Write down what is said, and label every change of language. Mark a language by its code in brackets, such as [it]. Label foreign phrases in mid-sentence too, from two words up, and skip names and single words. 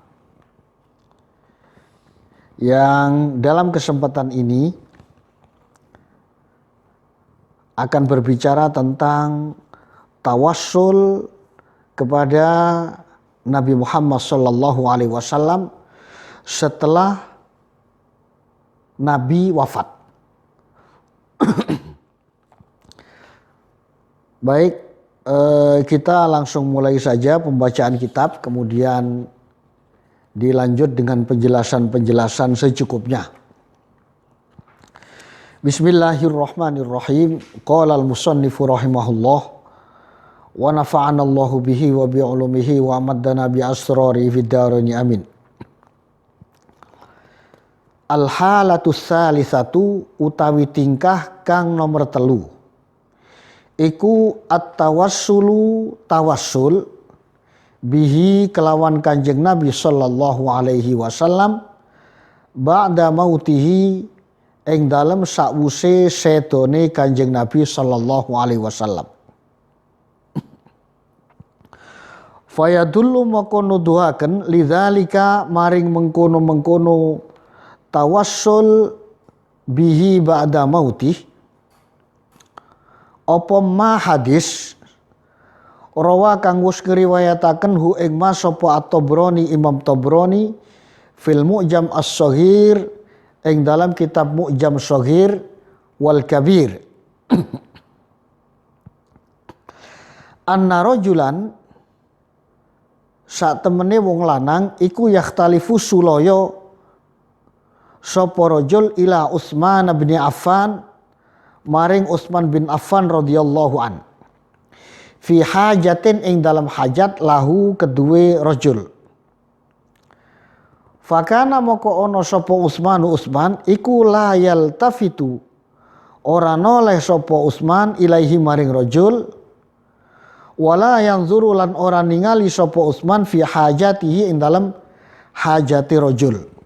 [id] yang dalam kesempatan ini akan berbicara tentang tawassul kepada Nabi Muhammad SAW setelah Nabi wafat. Baik, kita langsung mulai saja pembacaan kitab, kemudian dilanjut dengan penjelasan-penjelasan secukupnya. [ar] Bismillahirrahmanirrahim. قال المصنف رحمه الله ونفعنا الله به وبعلومه وأمدنا بأسرار في الدارين آمين. الحالة الثالثة [jv] utawi tingkah kang nomor telu iku [ar] التوسل توسل به [jv] kelawan Kanjeng Nabi [ar] صلى الله عليه وسلم بعد موته [jv] ing dalem sakwuse sedone Kanjeng Nabi [ar] صلى الله عليه وسلم. [jv] Fayadullu maka nuduhaken lidzalika maring mengkono-mengkono [ar] توسل به بعد موته [jv] apa ma hadis rawa kang wis ngriwayataken hu ing ma sapa at-Tabrani Imam Tabrani [ar] في المعجم الصغير [jv] ing dalam kitab Mu'jam Shaghir wal Kabir. [ar] أن رجلا [jv] sak temene wong lanang iku yakhtalifu sulaya sapa rajul [ar] إلى عثمان بن عفان [jv] maring Utsman bin Affan [ar] رضي الله عن في حاجة [jv] ing dalam hajat lahu kedue rajul. Fakana moko ono sapa Utsman iku [ar] لا يلتفت [jv] ora noleh sapa Utsman ilaihi maring rajul [ar] ولا ينظر [jv] lan ora ningali sapa Utsman [ar] في حاجته [jv] ing dalam hajati rajul.